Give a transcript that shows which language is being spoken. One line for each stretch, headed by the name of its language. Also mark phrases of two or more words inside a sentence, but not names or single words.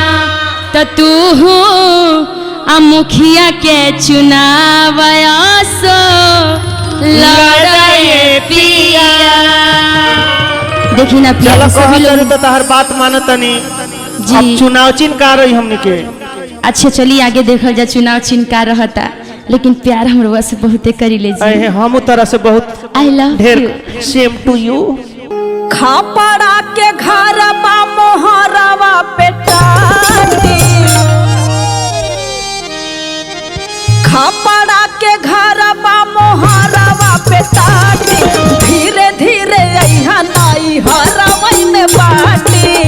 Bhojpuri: तो तू आ मुखिया के चुनाव सो लड़े पिया। देखी ना पिया सभी लोग तो तहर बात मानतनी जी। चुनाव चिन्ह का रही हमने के। अच्छा चलिए आगे देखल जा चुनाव चिन्ह का रहता, लेकिन प्यार हमरवा से बहुते करी ले जी। हम तरह से बहुत
English: I love you. same to you.
Bhojpuri: खापड़ा के घर बा मोहरवा पे टाटी। खापड़ा के घर बा मोहरवा पे टाटी। धीरे धीरे अइहा नाई हरवई में बाटी।